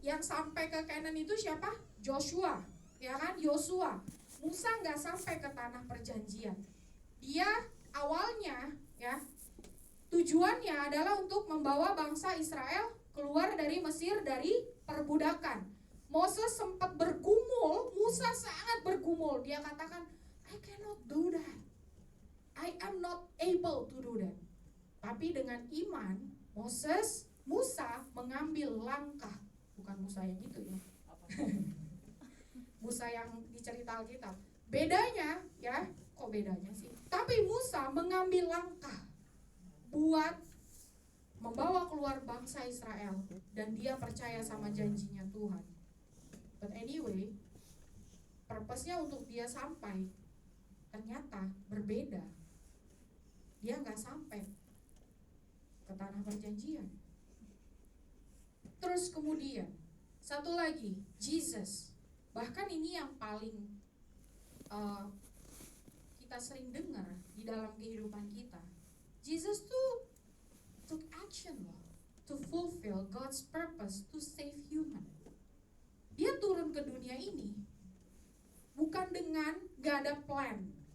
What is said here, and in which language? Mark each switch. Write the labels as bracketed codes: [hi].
[id] Yang sampai ke Canaan itu siapa? Joshua, ya kan? Yosua. Musa gak sampai ke tanah perjanjian. Dia awalnya ya tujuannya adalah untuk membawa bangsa Israel keluar dari Mesir dari perbudakan. Moses sempat bergumul, Musa sangat bergumul. Dia katakan, [en] I cannot do that. I am not able to do that. [id] Tapi dengan iman, Musa mengambil langkah. Bukan Musa yang itu ya. Musa yang dicerita Alkitab. Bedanya ya, kok bedanya sih? Tapi Musa mengambil langkah buat membawa keluar bangsa Israel, dan dia percaya sama janjinya Tuhan. [en] But anyway, [id] purpose-nya untuk dia sampai ternyata berbeda. Dia nggak sampai ke tanah perjanjian. Terus kemudian satu lagi, Jesus. Bahkan ini yang paling kita sering dengar di dalam kehidupan kita. [en] Jesus tuh took action loh, to fulfill God's purpose to save human. [id] Dia turun ke dunia ini bukan dengan gak ada plan.